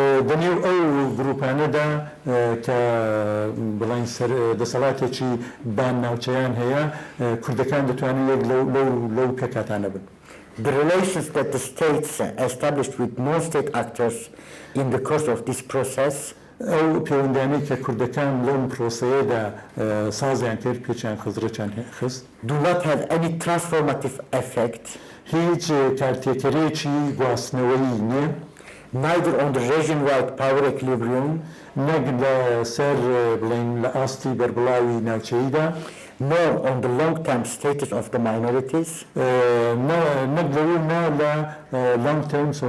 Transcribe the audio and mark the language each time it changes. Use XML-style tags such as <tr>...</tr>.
<ckb>دەنێو ئەو گروپانەدا کە بڵین دەسەڵاتێکی بان ناوچەیان هەیە کوردەکان دەتوانن یەک لەو پێکاتانە بن.</ckb> <en>The relations that the states established with non-state actors in the course of this process</en> <ckb>ئەو پەیوەندیانەی کە کوردەکان لەم پرۆسەیەدا سازیان کرد پێچیان خزرەچیان خست</ckb> <en>do not have any transformative effect</en> <ckb>هیچ کارتێکەرێکی گواستنەوەیی نییە</ckb> <en>neither on the region-wide power equilibrium,</en> <ckb>نەک لەسەر بڵین لە ئاستی بەربڵاوی ناوچەییدا،</ckb> <en>nor on the long-term status of the minorities,</en> <ckb>نەک لەونا لە long term</ckb>